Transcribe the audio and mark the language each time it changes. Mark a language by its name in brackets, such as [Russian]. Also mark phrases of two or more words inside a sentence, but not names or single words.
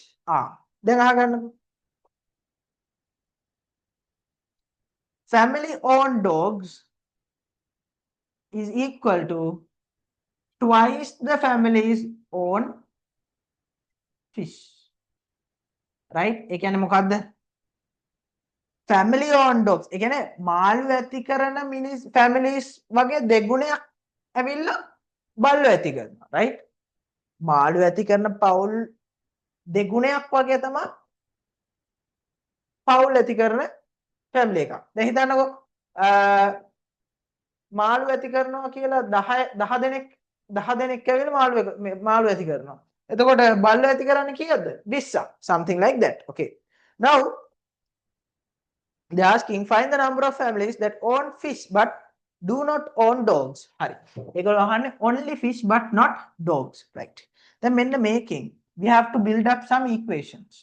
[English] Then family owned dogs is equal to twice the families own fish. Right? [Sinhala] ඒ කියන්නේ මොකද්ද? [English] Family owned dogs. [Sinhala] ඒ කියන්නේ මාළු ඇති කරන මිනිස් families වගේ දෙගුණයක් ඇවිල්ලා බල්ලෝ ඇති කරනවා. Right? මාළු ඇති කරන පවුල් දෙගුණයක් වගේ තමයි පවුල් ඇති කරන family එකක්. දැන් හිතන්නකෝ මාළු ඇති කරනවා කියලා 10 දෙනෙක් ඇවිල්ලා මාළු ඇති කරනවා. එතකොට බල්ලෝ ඇති කරන්නේ කීයද? 20. [English] Something like that. Okay. Now they're asking find the number of families that own fish but do not own dogs. Hari. Only fish but not dogs. Right. Then when the making, we have to build up some equations.